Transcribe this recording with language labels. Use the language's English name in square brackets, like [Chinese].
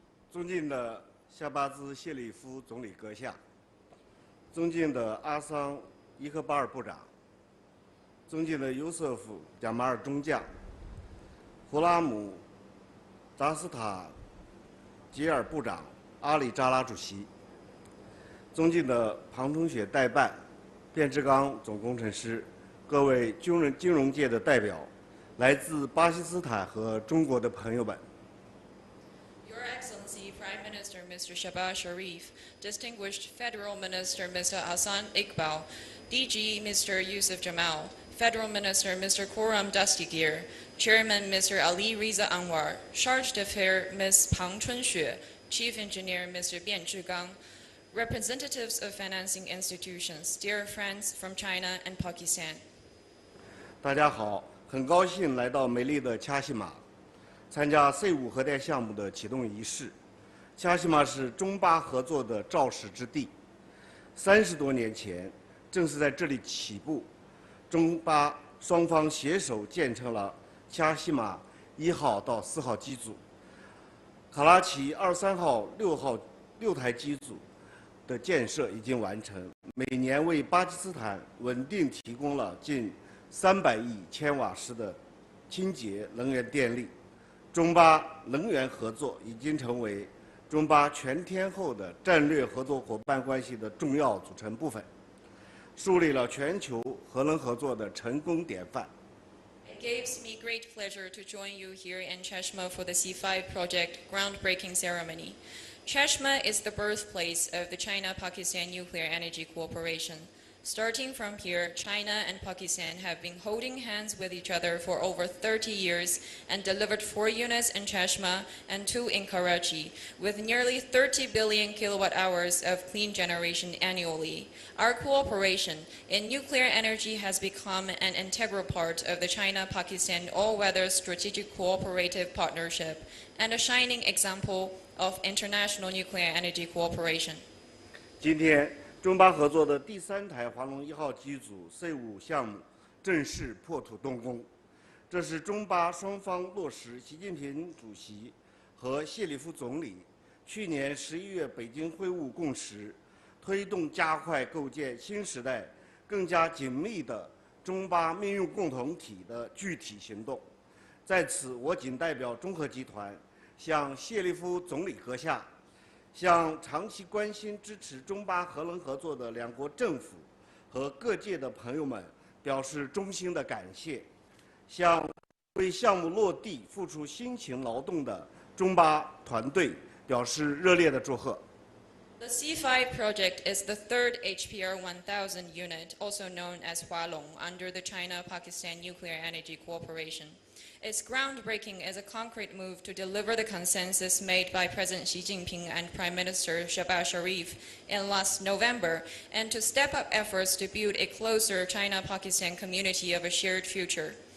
[Chinese] 尊敬的夏巴兹谢里夫总理阁下，尊敬的阿桑伊克巴尔部长，尊敬的尤瑟夫贾马尔中将，胡拉姆扎斯塔吉尔部长，阿里扎拉主席，尊敬的庞春雪代办，卞志刚总工程师，各位金融界的代表，来自巴基斯坦和中国的朋友们。 [English] Your Excellency Prime Minister Mr. Shehbaz Sharif, Distinguished Federal Minister Mr. Hassan Iqbal, DG Mr. Yusuf Jamal, Federal Minister Mr. Khurram Dastigir, Chairman Mr. Ali Riza Anwar, Charge d'Affaires Ms. Pang Chunxue, Chief Engineer Mr. Bian Zhigang, representatives of financing institutions, dear friends from China and Pakistan. [Chinese] 大家好，很高兴来到美丽的恰西马，参加 C5核电项目的启动仪式。恰西马是中巴合作的肇始之地，30多年前，正是在这里起步，中巴双方携手建成了恰西马1号到4号机组，卡拉奇2、3号、6台机组的建设已经完成，每年为巴基斯坦稳定提供了近300亿千瓦时的清洁能源电力。中巴能源合作已经成为中巴全天候的战略合作伙伴关系的重要组成部分，树立了全球核能合作的成功典范。 [English] It gives me great pleasure to join you here in Chashma for the C5 project groundbreaking ceremony. Chashma is the birthplace of the China-Pakistan Nuclear Energy Cooperation. Starting from here, China and Pakistan have been holding hands with each other for over 30 years and delivered 4 units in Chashma and 2 in Karachi, with nearly 30 billion kilowatt hours of clean generation annually. Our cooperation in nuclear energy has become an integral part of the China-Pakistan all-weather strategic cooperative partnership and a shining example of international nuclear energy cooperation. [Chinese] 今天，中巴合作的第3台华龙1号机组 C5项目正式破土动工，这是中巴双方落实习近平主席和谢里夫总理去年11月北京会晤共识，推动加快构建新时代更加紧密的中巴命运共同体的具体行动。在此，我谨代表中核集团向谢里夫总理阁下，向长期关心支持中巴核能合作的两国政府和各界的朋友们表示衷心的感谢，向为项目落地付出辛勤劳动的中巴团队表示热烈的祝贺。 [English] The C5 project is the third HPR 1000 unit, also known as Hualong, under the China-Pakistan Nuclear Energy Cooperation. Its groundbreaking is a concrete move to deliver the consensus made by President Xi Jinping and Prime Minister Shehbaz Sharif in last November, and to step up efforts to build a closer China-Pakistan community of a shared future.